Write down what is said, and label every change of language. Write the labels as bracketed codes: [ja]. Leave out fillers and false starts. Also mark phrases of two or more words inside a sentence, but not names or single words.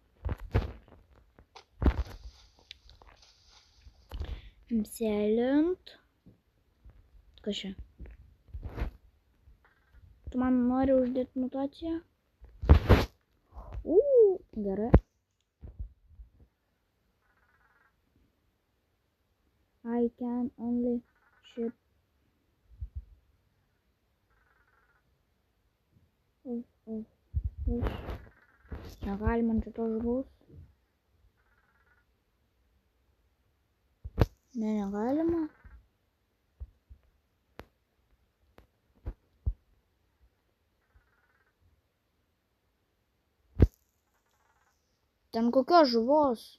[lt] Apsėlint. Kas čia? Tu man nori uždėti mutaciją? Gerai. [en] I can only ship fish. [lt] Negalima ant šitos žuvaus. Ne, negalima. Ten kokios žuvos?